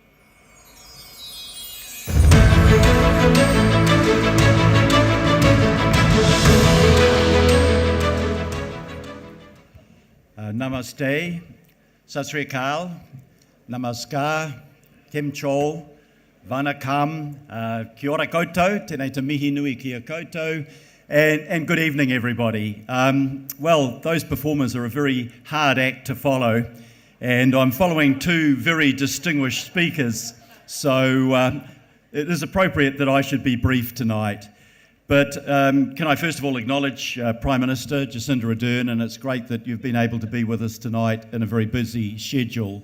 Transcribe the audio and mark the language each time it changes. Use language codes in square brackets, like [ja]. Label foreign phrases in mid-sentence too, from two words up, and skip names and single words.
[pa] Namaste, Sat Sri Akal, [hi] Namaskar, [mi] Temcho, Vanakam, Kia ora koutou, tēnei te mihi nui kia koutou, [en] and good evening, everybody. Well, those performers are a very hard act to follow, and I'm following two very distinguished speakers, so it is appropriate that I should be brief tonight. But can I first of all acknowledge Prime Minister Jacinda Ardern, and it's great that you've been able to be with us tonight in a very busy schedule.